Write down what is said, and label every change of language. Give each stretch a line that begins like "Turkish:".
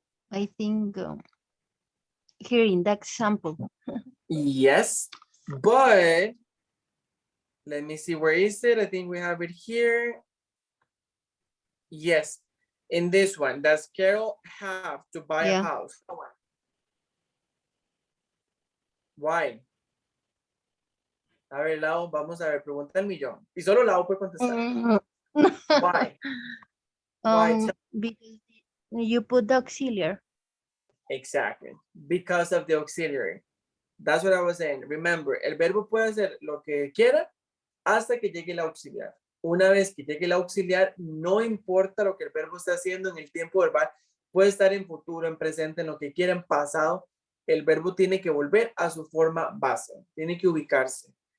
English: I think here in that example. Yes, but let me see, where is it? I think we have it here. Yes, in this one, does Carol have to buy a house? Why?
Spanish: A ver, Lau, vamos a ver, pregunta el millón. Y solo Lau puede contestar.
English: Why? Why? Because you put the auxiliary. Exactly, because of the auxiliary. That's what I was saying.
Spanish: Remember, el verbo puede hacer lo que quiera hasta que llegue el auxiliar. Una vez que llegue el auxiliar, no importa lo que el verbo esté haciendo en el tiempo verbal, puede estar en futuro, en presente, en lo que quiera, en pasado. El verbo tiene que volver a su forma base, tiene que ubicarse.